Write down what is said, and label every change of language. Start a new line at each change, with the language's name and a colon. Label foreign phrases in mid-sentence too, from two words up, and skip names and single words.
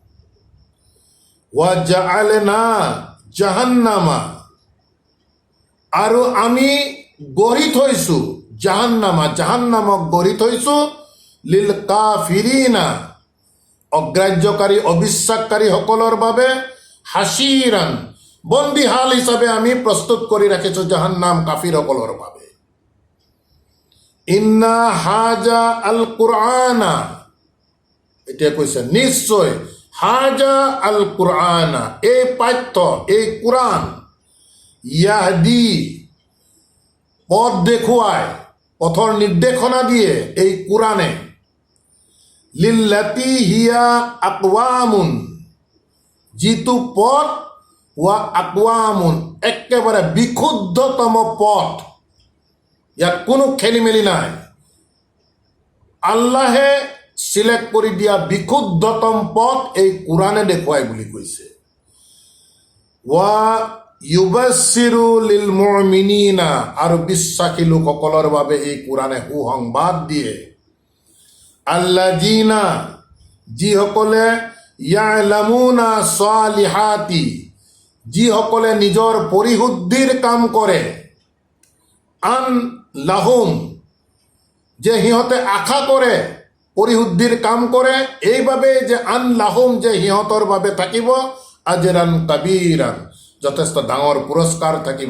Arabic: وجعلنا جهنم,
Assamese: আৰু আমি গঢ়ি থৈছো জাহান্নামা, জাহান্নামক গঢ়ি থৈছো,
Arabic: للكافرين,
Assamese: অগ্ৰাহ্যকাৰী অবিশ্বাসকাৰীসকলৰ বাবে, হাসিৰান, বন্দীশাল হিচাপে আমি প্ৰস্তুত কৰি ৰাখিছো জাহান্নাম কাফিৰসকলৰ বাবে।
Arabic: إن هذا القرآن,
Assamese: এতিয়া কৈছে নিশ্চয়,
Arabic: هذا ال
Assamese: কুৰআনা, এই পাঠ্য, এই কোৰআন, ইয়াহদি, পথ দেখুৱায়, পথৰ নিৰ্দেশনা দিয়ে এই কোৰআনে,
Arabic: للتي هي أقوم,
Assamese: যিটো পথ,
Arabic: وأقوم,
Assamese: একেবাৰে বিশুদ্ধতম পথ, ইয়াত কোনো খেলি মেলি নাই। আল্লাহে চিলেক্ট কৰি দিয়া বিশুদ্ধতম পথ এই কোৰআনে দেখুৱাই বুলি কৈছে।
Arabic: ويبشر المؤمنين,
Assamese: আৰু বিশ্বাসী লোকসকলৰ বাবে এই কোৰআনে সুসংবাদ দিয়ে। আল্লাযিনা, যিসকলে,
Arabic: يعملون الصالحات,
Assamese: যিসকলে নিজৰ পৰিশুদ্ধিৰ কাম কৰে,
Arabic: أن لهم,
Assamese: যে সিহঁতে আশা কৰে, পৰিশুদ্ধিৰ কাম কৰে, এইবাবে যে
Arabic: أن لهم,
Assamese: যে সিহঁতৰ বাবে থাকিব,
Arabic: أجرا كبيرا,
Assamese: যথেষ্ট ডাঙৰ পুৰস্কাৰ থাকিব।